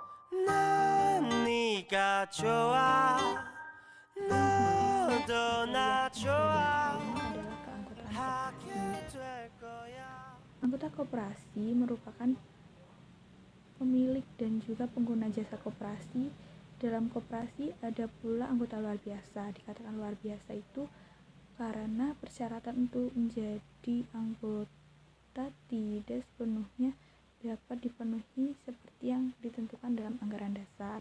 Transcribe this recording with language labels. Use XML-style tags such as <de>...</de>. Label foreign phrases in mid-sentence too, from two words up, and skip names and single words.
<ko>난 네가 좋아 너도 나 좋아</ko> <id>adalah keanggotaan koperasi.</id> <ko>하게 될 거야.</ko> <id>Anggota koperasi merupakan pemilik dan juga pengguna jasa koperasi. Dalam koperasi ada pula anggota luar biasa. Dikatakan luar biasa itu karena persyaratan untuk menjadi anggota tidak sepenuhnya dapat dipenuhi seperti yang ditentukan dalam anggaran dasar.</id>